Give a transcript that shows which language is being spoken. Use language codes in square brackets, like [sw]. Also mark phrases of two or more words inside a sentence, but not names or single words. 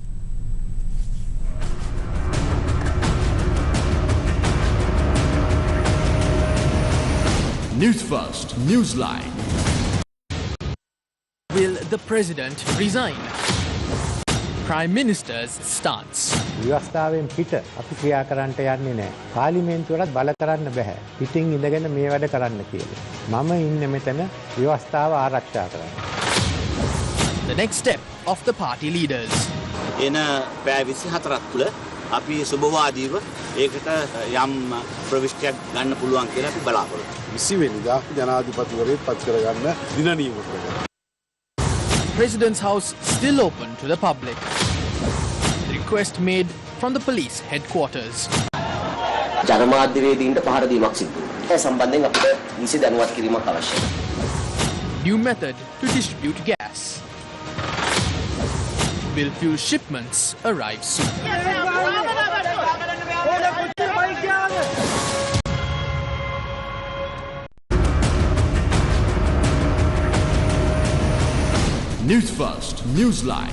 [en] Newsfirst, Newsline. Will the President resign? Prime Minister's stance. [si] ව්‍යවස්ථාවෙන් පිට අපි ක්‍රියා කරන්නට යන්නේ නැහැ. පාර්ලිමේන්තුවටත් බල කරන්න බෑ. පිටින් ඉඳගෙන මේ වැඩ කරන්න කියලා. මම ඉන්නේ මෙතන ව්‍යවස්ථාව ආරක්ෂා කරන්න. [en] The next step of the party leaders. [si] එන පැය 24ක් තුළ අපි සුබවාදීව ඒකට යම් ප්‍රවිෂ්ටියක් ගන්න පුළුවන් කියලා අපි බලාපොරොත්තු. 20 වෙනිදා ජනාධිපතිවරයෙක් පත් කරගන්න දින නියම කරගන්නවා. [en] President's house still open to the public. The request made from the police headquarters. [si] ජනමාධ්‍යවේදීන්ට පහර දීමක් සිදු වුණා. ඒ සම්බන්ධයෙන් අපිට නිසි දැනුවත් කිරීමක් අවශ්‍යයි. [en] New method to distribute gas. Will fuel shipments arrive soon? Newsfirst, Newsline.